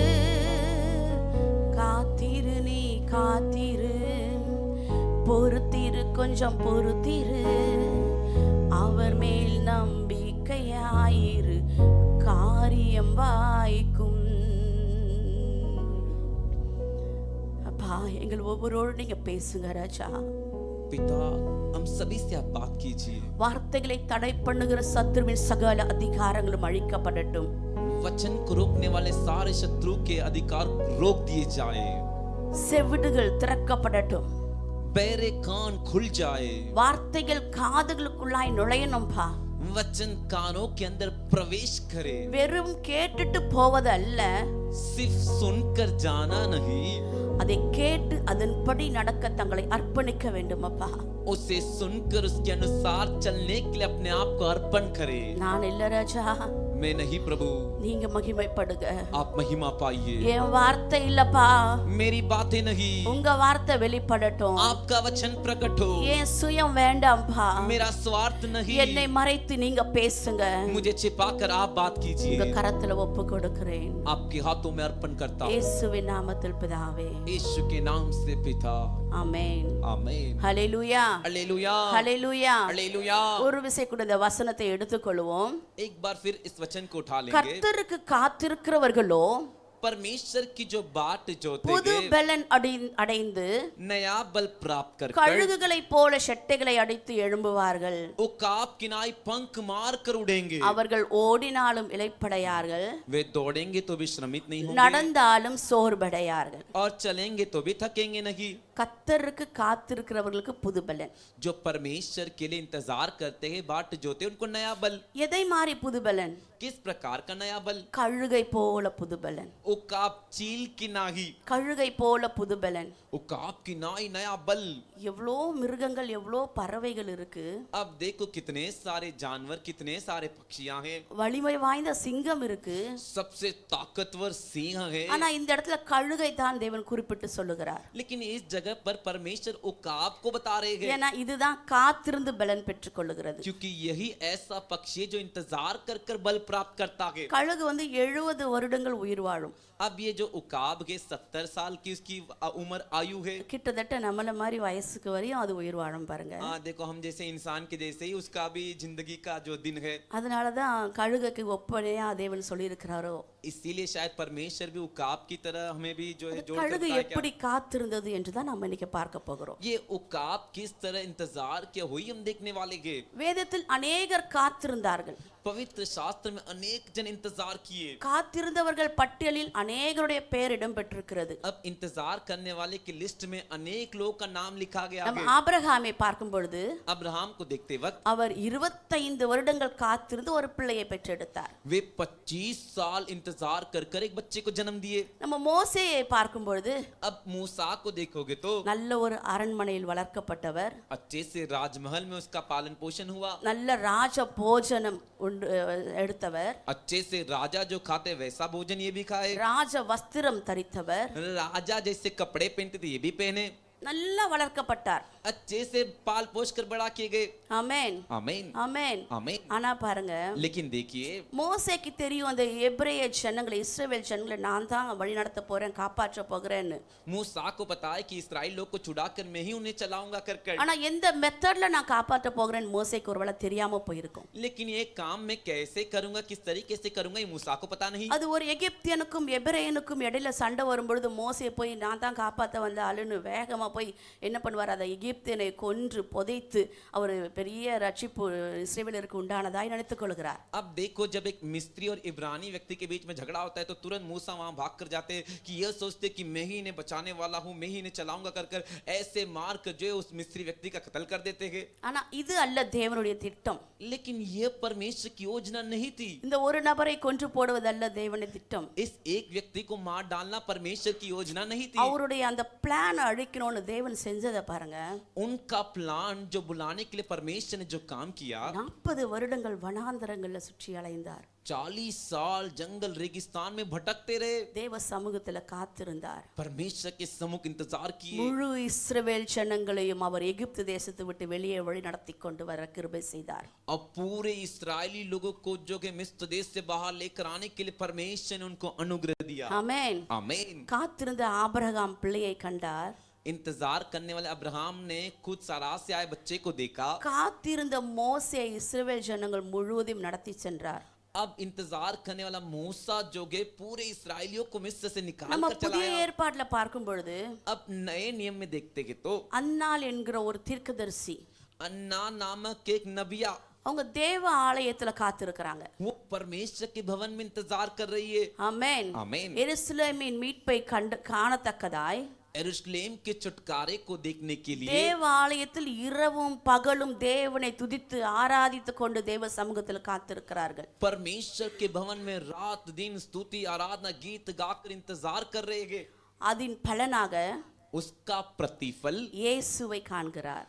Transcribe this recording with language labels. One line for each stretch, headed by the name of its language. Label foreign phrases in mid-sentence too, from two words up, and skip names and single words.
Tamil: காத்திரு நீ காத்திரு, பொறுத்திரு கொஞ்சம் பொறுத்திரு, அவர் மேல் நம்பிக்கையாயிரு, காரியம் வாய்க்கும். அப்பா, எங்கள் ஒவ்வொருவரோடு நீங்க பேசுங்க ராஜா.
Hindi: पिता, हम सभी से आप बात कीजिए.
Tamil: வார்த்தைகளை தடை பண்ணுகிற சத்துருவின் சகல அதிகாரங்களும் அழிக்கப்படட்டும்.
Hindi: वचन को रोकने वाले सारे शत्रु के अधिकार रोक दिए जाए.
Tamil: செவிடுகள் திறக்கப்படட்டும்.
Hindi: बहरे कान खुल जाए.
Tamil: வார்த்தைகள் காதுகளுக்குள்ளாய் நுழையணும்பா.
Hindi: वचन कानों के अंदर प्रवेश करे.
Tamil: வெறும் கேட்டுட்டு போவது அல்ல,
Hindi: सिर्फ सुनकर जाना नहीं,
Tamil: அதை கேட்டு அதன்படி நடக்க தங்களை அர்ப்பணிக்க வேண்டும் அப்பா.
Hindi: उसे सुनकर उसके अनुसार चलने के लिए अपने आप को अर्पण करे.
Tamil: நான் இல்ல ராஜா,
Hindi: मैं नहीं प्रभु,
Tamil: நீங்க மகிமைப்படுங்க.
Hindi: आप महिमा पाइए.
Tamil: என் வார்த்தை இல்லப்பா,
Hindi: मेरी बातें नहीं,
Tamil: உங்க வார்த்தை வெளிப்படட்டும்.
Hindi: आपका वचन प्रकट हो.
Tamil: என் சுயம் வேண்டாம்பா,
Hindi: मेरा स्वार्थ नहीं,
Tamil: என்னை மறைத்து நீங்க பேசுங்க.
Hindi: मुझे छिपा कर आप बात
Tamil: உங்க
Hindi: कीजिए.
Tamil: கரத்துல ஒப்பு கொடுக்கிறேன்.
Hindi: आपके हाथों में अर्पण करता हूं.
Tamil: இயேசுவின் நாமத்தில் பிதாவே,
Hindi: यीशु के नाम से पिता,
Tamil: ஆமென்.
Hindi: आमीन.
Tamil: ஹல்லேலூயா,
Hindi: हालेलुया,
Tamil: ஹல்லேலூயா.
Hindi: हालेलुया.
Tamil: ஒரு விசை கூட இந்த வசனத்தை எடுத்துக்கொள்வோம்.
Hindi: एक बार फिर इस वचन को उठा लेंगे.
Tamil: கர்த்தருக்கு காத்திருக்கிறவர்களோ
Hindi: परमेश्वर की जो बाट
Tamil: புது
Hindi: जोतेंगे,
Tamil: பலன் அடைந்து
Hindi: नया बल प्राप्त कर
Tamil: கழுகுகளைப் போல செட்டைகளை அடித்து எழும்புவார்கள்.
Hindi: उकाब किनाई पंख मार कर उड़ेंगे.
Tamil: அவர்கள் ஓடினாலும் இளைப்படையார்கள்,
Hindi: वे दौड़ेंगे तो भी श्रमित नहीं होंगे,
Tamil: நடந்தாலும் சோர்வடையார்கள்.
Hindi: और चलेंगे तो भी थकेंगे नहीं.
Tamil: கர்த்தருக்கு காத்திருக்கிறவர்களுக்கு புது பலன்.
Hindi: जो परमेश्वर के लिए इंतजार करते हैं, बाट जोते, उनको नया बल.
Tamil: எதை மாறி புது பலன்?
Hindi: किस प्रकार का नया बल?
Tamil: கழுகை போல புது பலன்.
Hindi: उकाब चील की नाही,
Tamil: கழுகை போல புது பலன்.
Hindi: उकाब की नाई नया बल.
Tamil: எவ்வளோ மிருகங்கள், எவ்வளோ பறவைகள் இருக்கு.
Hindi: अब देखो कितने सारे जानवर, कितने सारे पक्षियां हैं.
Tamil: வலிமை வாய்ந்த சிங்கம் இருக்கு.
Hindi: सबसे ताकतवर सिंह है.
Tamil: ஆனா இந்த இடத்துல கழுகை தான் தேவன் குறிப்பிட்டு சொல்லுகிறார்.
Hindi: लेकिन इस जगह पर परमेश्वर उकाब को बता रहे हैं,
Tamil: ஏன்னா இதுதான் காத்திருந்து பலன் பெற்றுக் கொள்ளுகிறது.
Hindi: क्योंकि यही ऐसा पक्षी है जो इंतजार कर कर बल प्राप्त करता है.
Tamil: கழுகு 70 வருடங்கள் உயிர் வாழும்.
Hindi: अब ये जो उकाब है 70 साल की उसकी उम्र आयु है.
Tamil: கிட்டத்தட்ட நம்மள மாதிரி வயசுக்கு வரையும் அது உயிர் வாழும் பாருங்க.
Hindi: हाँ, देखो हम जैसे इंसान के जैसे ही उसका भी जिंदगी का जो दिन है.
Tamil: அதனாலதான் கழுகுக்கு ஒப்பனையா தேவன் சொல்லி இருக்கிறாரோ.
Hindi: इसीलिए शायद परमेश्वर भी उकाब की तरह हमें भी जो है जोड़
Tamil: கழுகு
Hindi: सकता है.
Tamil: எப்படி காத்திருந்தது என்று தான் நம்ம இன்னைக்கு பார்க்க போகிறோம்.
Hindi: ये उकाब किस तरह इंतजार किया हुई हम देखने वाले हैं.
Tamil: வேதத்தில் அநேகர் காத்திருந்தார்கள்.
Hindi: पवित्र शास्त्र में अनेक जन इंतजार किए.
Tamil: காத்திருந்தவர்கள் பட்டியலில் அநேகருடைய பெயர் இடம்பெற்றிருக்கிறது.
Hindi: अब इंतजार करने वाले की लिस्ट में अनेक लोगों का नाम लिखा गया
Tamil: நம்ம
Hindi: है.
Tamil: ஆபிரகாமை பார்க்கும் பொழுது
Hindi: अब्राहम को देखते वक्त
Tamil: அவர் 25 வருடங்கள் காத்திருந்து ஒரு பிள்ளையை பெற்றெடுத்தார்.
Hindi: वे 25 साल इंतजार कर कर एक बच्चे को जन्म दिए.
Tamil: நம்ம மோசேயை பார்க்கும் பொழுது
Hindi: अब मूसा को देखोगे तो
Tamil: நல்ல ஒரு அரண்மனையில் வளர்க்கப்பட்டவர்,
Hindi: अच्छे से राजमहल में उसका पालन पोषण हुआ.
Tamil: நல்ல ராஜ போஜனம் எடுத்தவர்,
Hindi: अच्छे से राजा जो खाते वैसा भोजन ये भी खाए.
Tamil: ராஜ வஸ்திரம் தரித்தவர்,
Hindi: राजा जैसे कपड़े पहनते थे ये भी पहने.
Tamil: நல்லா வளர்க்கப்பட்டார்.
Hindi: अच्छे से पाल पोष कर बड़ा किए गए।
Tamil: ஆமென்
Hindi: आमीन
Tamil: ஆமென்.
Hindi: आमीन।
Tamil: ஆனா பாருங்க,
Hindi: लेकिन देखिए
Tamil: மோசேக்கு தெரியும் அந்த எபிரேய ஜனங்களை, இஸ்ரவேல் ஜனங்களை நான் தான் வழி நடத்த போறேன், காப்பாற்ற போகிறேன்னு.
Hindi: मूसा को पता है कि इस्राएल लोग को छुड़ाकर मैं ही उन्हें चलाऊंगा कर
Tamil: ஆனா எந்த மெத்தட்ல நான் காப்பாற்ற போகிறேன்னு மோசேக்கு ஒருவேளை தெரியாம போயிருக்கும்.
Hindi: लेकिन ये काम मैं कैसे करूंगा, किस तरीके से करूंगा, ये मूसा को पता नहीं।
Tamil: அது ஒரு எகிப்தியனுக்கும் எபிரேயனுக்கும் இடையில சண்டை வரும்பொழுது மோசே போய் நான் தான் காப்பாற்ற வந்த ஆளுன்னு வேகமா போய் என்ன பண்ணுவார், அதை எகிப்தியனை கொன்று புதைத்து அவர் பெரிய ரட்சிப்பு இஸ்ரவேலருக்கு உண்டானதாய் நினைத்துக் கொள்கிறார்.
Hindi: अब देखो, जब एक मिस्त्री और इब्रानी व्यक्ति के बीच में झगड़ा होता है तो तुरंत मूसा वहां भाग कर जाते हैं कि यह सोचते कि मैं ही इन्हें बचाने वाला हूं, मैं ही इन्हें चलाऊंगा कर ऐसे मार कर जो है उस मिस्त्री व्यक्ति का कत्ल कर देते हैं।
Tamil: ஆனா இது அல்ல தேவனுடைய திட்டம்.
Hindi: लेकिन यह परमेश्वर की योजना नहीं थी।
Tamil: இந்த ஒரு நபரை கொன்று போடுவதல்ல தேவனுடைய திட்டம்.
Hindi: इस एक व्यक्ति को मार डालना परमेश्वर की योजना नहीं थी।
Tamil: அவருடைய அந்த பிளான் அழிக்கணும்னு தேவன் செஞ்சதை பாருங்க.
Hindi: उनका प्लान जो बुलाने के लिए परमेश्वर ने जो काम किया,
Tamil: 40 வருடங்கள் வனாந்தரங்கள்ல சுற்றி அலைந்தார்.
Hindi: 40 साल जंगल रेगिस्तान में भटकते रहे,
Tamil: தேவ சமூகத்துல காத்திருந்தார்.
Hindi: परमेश्वर के सम्मुख इंतजार किए।
Tamil: முழு இஸ்ரவேல் ஜனங்களையும் அவர் எகிப்து தேசத்தை விட்டு வெளியே வழி நடத்தி கொண்டு வர கிருபை செய்தார்.
Hindi: अब पूरे इस्राएली लोगों को जो कि मिस्र देश से बाहर लेकर आने के लिए परमेश्वर ने उनको अनुग्रह दिया।
Tamil: ஆமென்
Hindi: आमीन।
Tamil: காத்திருந்த ஆபிரகாம் பிள்ளையை கண்டார்.
Hindi: इंतजार करने वाले अब्राहम ने खुद सारा से आए बच्चे को देखा।
Tamil: காத்திருந்த மோசே இஸ்ரவேல் ஜனங்கள் முழுவதும் நடத்தி சென்றார்.
Hindi: अब इंतजार करने वाला मूसा जो के पूरे इस्राएलियों को मिस्र से निकाल
Tamil: நம்ம
Hindi: कर
Tamil: புதிய
Hindi: चलाया।
Tamil: ஏற்பாட்டுல பார்க்கும் பொழுது
Hindi: अब नए नियम में देखते हैं तो
Tamil: அன்னாள் என்கிற ஒரு தீர்க்கதரிசி
Hindi: अन्ना नामक एक नबिया,
Tamil: அவங்க தேவ ஆலயத்துல காத்திருக்கிறாங்க.
Hindi: वो परमेश्वर के भवन में इंतजार कर रही है।
Tamil: ஆமென்
Hindi: आमीन।
Tamil: எருசலேமின் மீட்பை காணத்தக்கதாய்
Hindi: यरूशलेम के छुटकारे को देखने के लिए
Tamil: தேவ ஆலயத்தில் இரவும் பகலும் தேவனை துதித்து ஆராதித்து கொண்டு தேவ சமூகத்தில் காத்திருக்கிறார்கள்.
Hindi: परमेश्वर के भवन में रात दिन स्तुति आराधना गीत गाकर इंतजार कर रहे हैं।
Tamil: அதன் பலனாக
Hindi: उसका प्रतिफल
Tamil: இயேசுவை காண்கிறார்.